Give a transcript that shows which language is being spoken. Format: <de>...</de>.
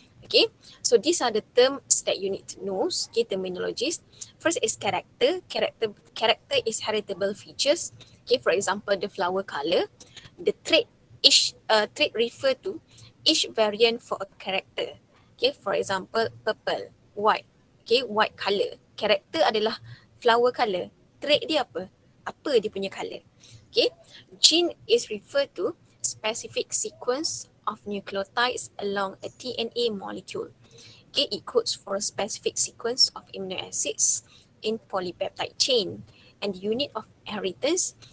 <en>Okay, so these are the terms that you need to know. Okay, terminologies. First is character. Character is heritable features. Okay, for example, the flower color. The trait, each trait refer to each variant for a character. Okay, for example, purple, white. Okay, white color.</en> <ms>Character adalah flower color. Trait dia apa? Apa dia punya color?</ms> <en>Okay, gene is referred to specific sequence of nucleotides along a DNA molecule. Okay, it codes for a specific sequence of amino acids in polypeptide chain and unit of inheritance.</en>